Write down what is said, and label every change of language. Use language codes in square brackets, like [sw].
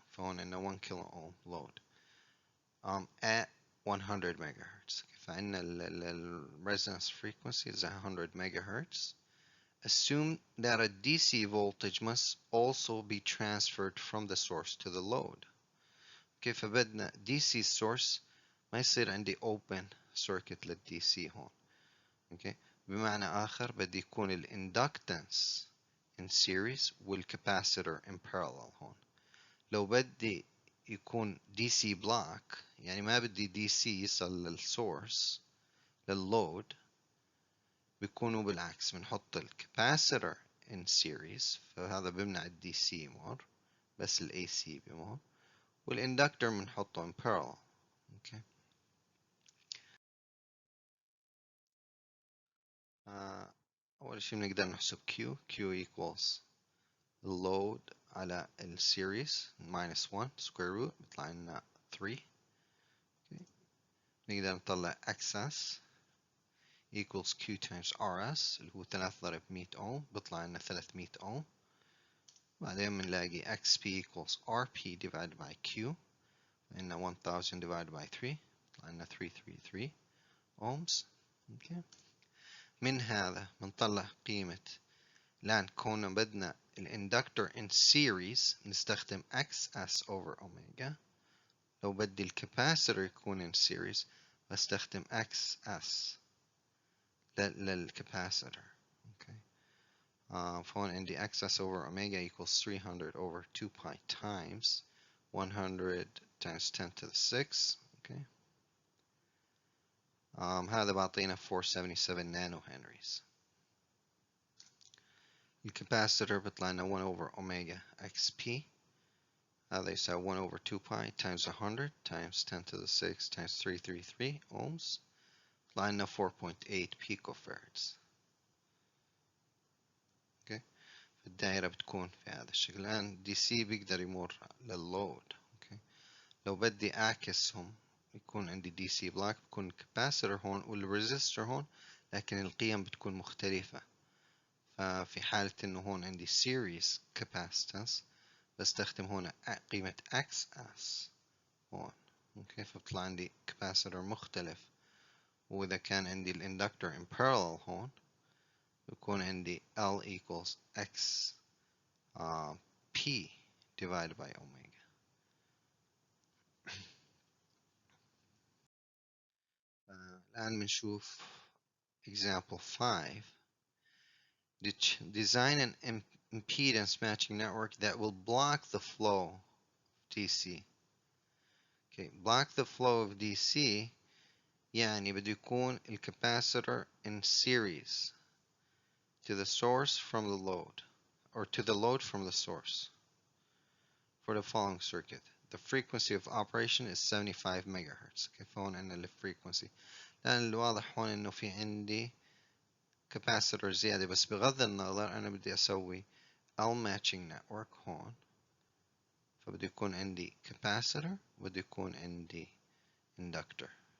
[ar] فهون عندنا [en] 1 kilo ohm load at 100 megahertz. فعندنا resonance frequency is 100 megahertz. Assume that a DC voltage must also be transferred from the source to the load. [ar] كيف بدنا DC source ما يصير عندي [en] open circuit [ar] لل DC هون. okay. بمعنى آخر بدي يكون ال inductance [en] in series والcapacitor in parallel [ar] هون. لو بدي يكون DC block يعني ما بدي DC يصل للسورس لللود بيكونوا بالعكس بنحط الكاباسيتور [en] in series [ar] فهذا بيمنع الدي سي يمر بس الاي سي بيمر والاندكتور بنحطه [en] in parallel. [ar] اوكي اول شيء بنقدر نحسب [en] Q equals load [ar] على السيريز [en] minus 1 square root [ar] بيطلع لنا 3. اوكي نقدر نطلع [en] excess equals Q times RS [ar] اللي هو 3 ضرب [en] 100 ohm [ar] بيطلع لنا [en] 300 ohm. [ar] بعدين بنلاقي [en] XP equals RP divided by Q [ar] عندنا [en] 1000 divided by 3 [ar] طلع لنا [en] 333 ohms. [ar] اوكي من هذا بنطلع قيمة الآن كوننا بدنا الاندكتور [en] in series [ar] نستخدم [en] XS over omega. [ar] لو بدي الكاباسيتور يكون [en] in series [ar] بستخدم XS للكاباسيتور. اوكي فهون عندي [en] XS over omega equals 300 over 2 pi times 100 times 10 to the 6. okay هذا بعطينا 477 nano henries. [ar] الكاباسيتور بيطلع لنا [en] 1 over omega XP [ar] هذا يساوي [en] 1 over 2 pi times 100 times 10 to the 6 times 333 ohms [ar] يطلع لنا [en] 4.8 picofarads. [ar] اوكي الدائرة بتكون في هذا الشكل. الآن دي سي بيقدر يمر لللود. اوكي لو بدي أعكسهم يكون عندي دي سي بلاك بكون الكاباسيتور هون والريزستور هون لكن القيم بتكون مختلفة. ففي حالة إنه هون عندي [en] series capacitance [ar] بستخدم هنا قيمة XS هون. اوكي فبطلع عندي capacitor مختلف. وإذا كان عندي الاندكتور [en] in parallel [ar] هون بيكون عندي [en] L equals X P divided by omega. [ar] الآن بنشوف example 5. [en] Design an impedance matching network that will block the flow of DC. Okay, block the flow of DC [ar] يعني بده يكون الكاباسيتور [en] in series to the source from the load or to the load from the source for the following circuit. The frequency of operation is 75 megahertz. [ar] Okay, فهون عندنا الفريكونسي. الآن الواضح هون إنه في عندي كاباسيتور زيادة بس بغض النظر أنا بدي أسوي [en] L matching network [ar] هون فبده يكون عندي capacitor وبده يكون عندي inductor.